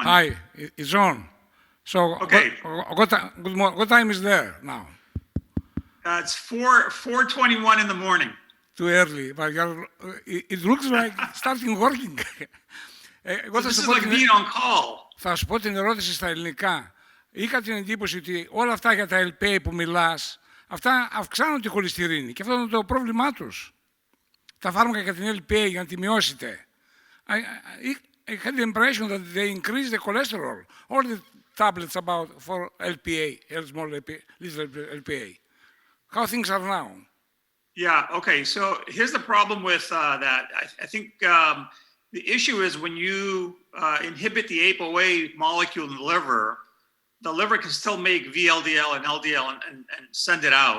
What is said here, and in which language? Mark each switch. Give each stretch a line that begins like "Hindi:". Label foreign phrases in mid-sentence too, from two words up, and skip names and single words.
English: Hi, it's on. So, okay. What time is there now? It's 4:21 in the morning. Too early, but it looks like starting working. So this is like being on call.
Greek: Θα σου πω την ερώτηση στα ελληνικά. Είχα την εντύπωση ότι όλα αυτά για τα LPA που μιλάς, αυτά αυξάνουν τη χολυστερίνη και αυτό είναι το πρόβλημά τους. Τα φάρμακα για την LPA για να τη μειώσετε.
English: I had the impression that they increase the cholesterol. All the tablets for LPA, small LPA, little LPA. How things are now? Yeah, okay, so here's the problem with that. I think the issue is when you inhibit the ApoA molecule in the liver can still make VLDL and LDL and send it out.